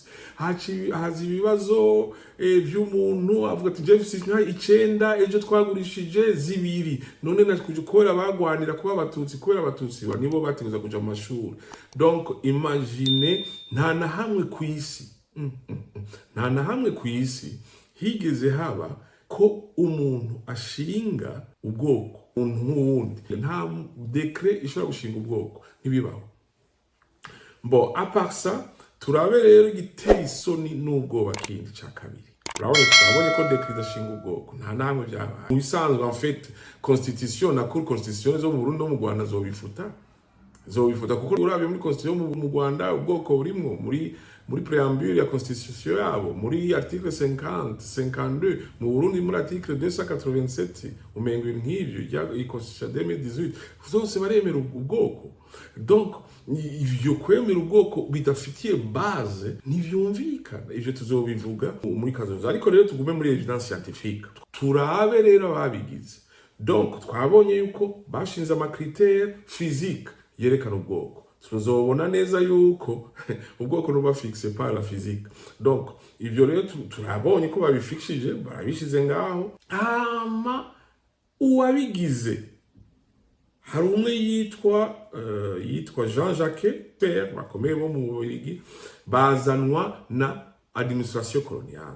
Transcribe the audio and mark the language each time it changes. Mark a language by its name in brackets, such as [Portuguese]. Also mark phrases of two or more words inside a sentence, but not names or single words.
[Rundi] Hazi ibibazo vy'umuntu avuga ati jewe ufise inka 9 ejo twagurishije 2, none nakuje kubera bagwanira kuba abatutsi, kubera abatutsi nibo bategeza kuja mu mashuri. Donc imagine, nta na hamwe ku isi higeze haba ko umuntu ashinga ubwoko umuntu nk'uwundi. Nta decret ishobora gushinga ubwoko, ntibibaho. [French] Bon, à part ça, [Rundi] turabe rero igiteye isoni n'ubwoba kindi ca kabiri. Urabona ko decret idashinga ubwoko, nta namwe byabaye. Mu bisanzwe [French] en fait [Rundi] constitution na [French] cour constitution [Rundi] zo mu Burundi no mu Rwanda zobifuta kuko urabye muri constitution mu Rwanda ubwoko burimwo muri préambule ya constitution yabo, muri article 50 52, mu Burundi muri article 287 umengo ibintu nk'ivyo ya constitution 2018 zose baremera ubwoko. Donc ivyo kwemera ubwoko bidafitiye base ntivyumvikana. Ivyo tuzobivuga muri kazoza, ariko rero tugume muri [French] evidence scientifique, [Rundi] turabe rero ababigize. Donc twabonye yuko bashinze amakritère physique yerekana ubwoko, tuzobona neza yuko ubwoko nuba [French] fixe par la physique. [Rundi] Donc ivyo rero turabonye ko babifixije, barabishize ngaho. Uwabigize hari umwe yitwa Jean-Jacques Père, bakomeye bo mu Bubiligi, bazanwa na [French] administration coloniale.